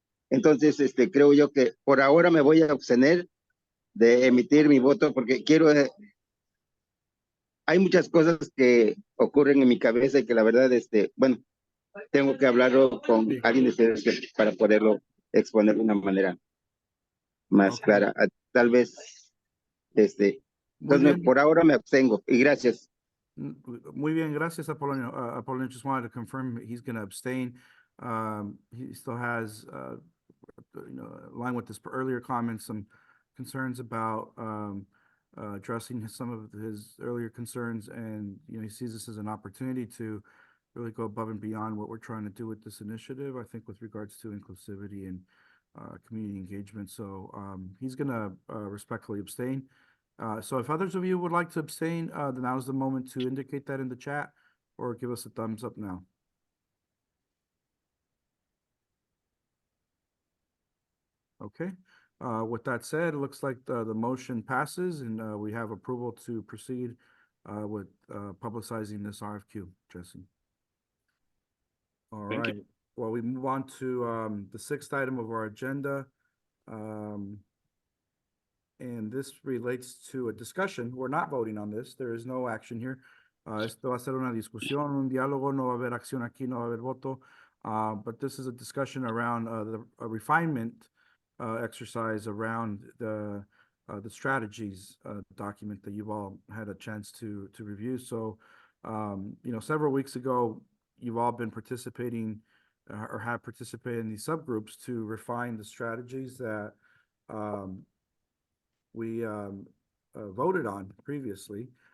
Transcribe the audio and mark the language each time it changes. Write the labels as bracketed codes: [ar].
[es] Entonces, creo yo que por ahora me voy a abstener de emitir mi voto porque quiero, hay muchas cosas que ocurren en mi cabeza y que la verdad, bueno, tengo que hablarlo con alguien de ustedes para poderlo exponer de una manera más clara. Tal vez, entonces por ahora me abstengo y gracias. Muy bien, gracias, Apolonio. [en] Apolonio just wanted to confirm he's going to abstain. He still has, along with this earlier comments, some concerns about addressing some of his earlier concerns, and he sees this as an opportunity to really go above and beyond what we're trying to do with this initiative, I think, with regards to inclusivity and community engagement. So he's going to respectfully abstain. So if others of you would like to abstain, then now's the moment to indicate that in the chat or give us a thumbs up now. Okay. With that said, it looks like the motion passes and we have approval to proceed with publicizing this RFQ, Jesse. All Thank right. you. Well, we move on to the 6th item of our agenda. And this relates to a discussion. We're not voting on this. There is no action here. [es] Esto va a ser una discusión, un diálogo. No va a haber acción aquí, no va a haber voto. [en] But this is a discussion around a refinement exercise around the strategies document that you've all had a chance to review. So, several weeks ago, you've all been participating or have participated in these subgroups to refine the strategies that we voted on previously.